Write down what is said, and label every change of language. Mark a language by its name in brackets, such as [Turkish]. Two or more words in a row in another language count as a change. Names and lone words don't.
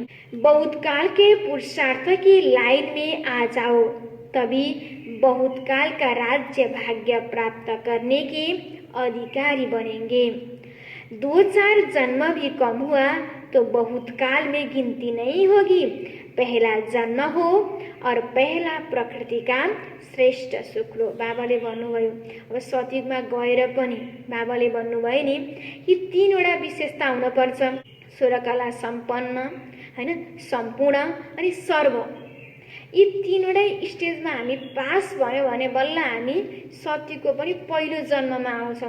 [Hindi] बहुत काल के पुरुषार्थ की लाइन में आ जाओ, तभी बहुत काल का राज्य भाग्य प्राप्त करने के अधिकारी बनेंगे। 2-4 जन्म भी कम हुआ तो बहुत काल में गिनती नहीं होगी। पहला जन्म हो और पहला प्रकृति का श्रेष्ठ सुख लो। [Nepali] बाबाले भन्नुभयो। अब सतयुगमा गएर पनि बाबाले भन्नुभयो नि कि 3वटा विशेषता हुनुपर्छ, सूर्यकला सम्पन्न, हैन, सम्पूर्ण अनि सर्व। यी 3वटै स्टेजमा हामी पास भयो भने बल्ल हामी सतयुगको पनि पहिलो जन्ममा आउँछौँ।